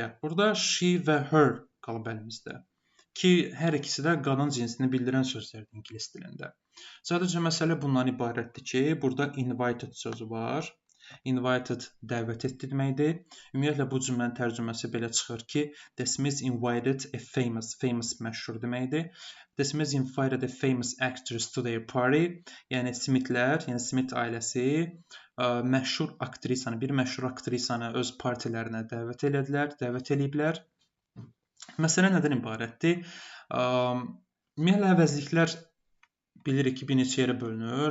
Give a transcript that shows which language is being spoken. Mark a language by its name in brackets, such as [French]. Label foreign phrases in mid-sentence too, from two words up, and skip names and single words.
[Azerbaijani] Burada she və her qalıb əlimizdə. Ki, hər ikisi də qadın cinsini bildirən sözlərdir ingilis dilində. Sadəcə məsələ bundan ibarətdir ki, burada invited sözü var. Invited dəvət etdi deməkdir. Ümumiyyətlə bu cümlənin tərcüməsi belə çıxır ki, [English] The Smiths invited a famous [Azerbaijani] məşhur deməkdir. [English] The Smiths invited a famous actress to their party. [Azerbaijani] Yəni Smithlər, yəni Smith ailəsi məşhur aktrisanı, bir məşhur aktrisanı öz partilərinə dəvət eləyiblər. Məsələ nədən ibarətdir? Ümumiyyətlə əvəzliklər bilirik ki, bir neçə yerə bölünür.